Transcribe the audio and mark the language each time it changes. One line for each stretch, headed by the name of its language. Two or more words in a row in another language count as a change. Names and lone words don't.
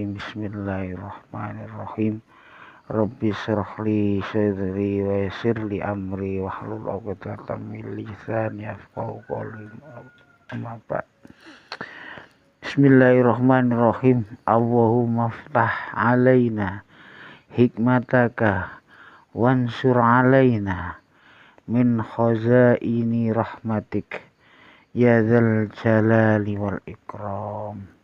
Arabic: بسم الله الرحمن الرحيم. رب اشرح لي صدري ويسر لي أمري واحلل عقدة من لساني يفقهوا قولي. أما بعد. بسم الله الرحمن الرحيم. اللهم افتح علينا حكمتك وانشر علينا من خزائن رحمتك يا ذا الجلال والإكرام.